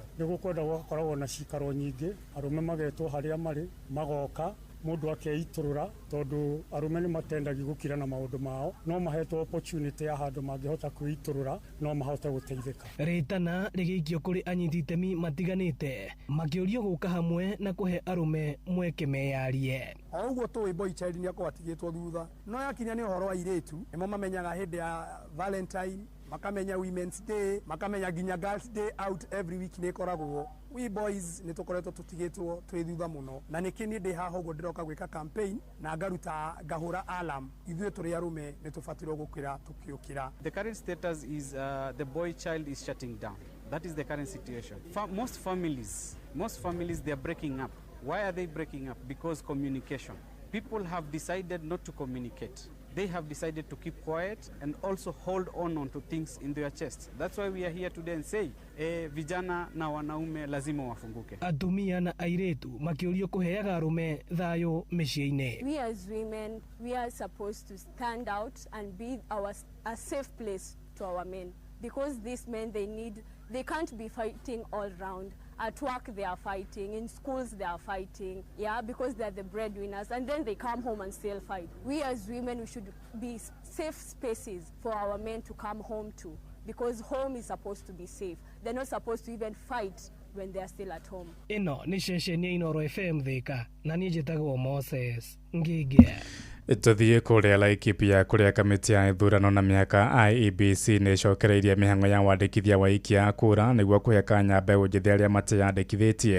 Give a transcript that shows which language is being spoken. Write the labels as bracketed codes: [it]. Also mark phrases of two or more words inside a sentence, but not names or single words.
[ki] Nĩgũkwenda gũkoragwo na cikaro nyingĩ, arume magetwo harĩa marĩ magoka mũndũ akeitũrũra, tondũ arume nĩ matendagi gũkira na maũndũ mao, no mahetwo opportunity ya handũ mangĩhota kwĩitũrũra no mahote gũteithĩka. Rĩtana rĩgĩikio kũrĩ anyiti itemi matiganĩte makĩũrio gũka hamwe na kũhe arume mweke meyarie. O ũguo tũĩ [en] boy child [ki] nĩ akorwo atigĩtwo thutha, no yakinya nĩ ũhoro wa airĩtu nĩmo mamenyaga hĩndĩ ya Valentine, makamenya Women's Day, makamenya nginya [en] Girls Day out every week [ki] nĩ koragwo. [en] We boys [ki] nĩ tũkoretwo tũtigĩtwo twĩ thutha mũno, na nĩkĩ nĩ ndĩ haha ũguo ndĩroka gwĩka campaign na ngaruta ngahũra alarm ithuĩ tũrĩ arume nĩ tũbatirwo gũkĩra tũkĩũkĩra. [en] The current status is the boy child is shutting down. That is the current situation. Most families they are breaking up. Why are they breaking up? Because communication. People have decided not to communicate. They have decided to keep quiet and also hold on to things in their chests. That's why we are here today and say, [sw] vijana na wanaume lazima wafunguke. [ki] Atumia na airetu makĩũrio kũheaga arume thayũ mĩciĩ-inĩ. [en] We as women, we are supposed to stand out and be a safe place to our men, because these men they can't be fighting all round. At work they are fighting, in schools they are fighting, because they are the breadwinners, and then they come home and still fight. We as women, we should be safe spaces for our men to come home to, because home is supposed to be safe. They're not supposed to even fight when they are still at home. [ki] Ino ni ceceni ya Inoro FM Thika, na niĩ njĩtagwo Moses Ngigi. Tũthiĩ kũrĩa Laikipia kũrĩa kamĩtĩ ya ithurano na mĩhaka IEBC nĩ ĩcokereirie mĩhang'o ya wandĩkithia wa aikia a kura nĩguo kũhe kanya mbeũ njĩthĩ arĩa mateyandĩkithĩtie.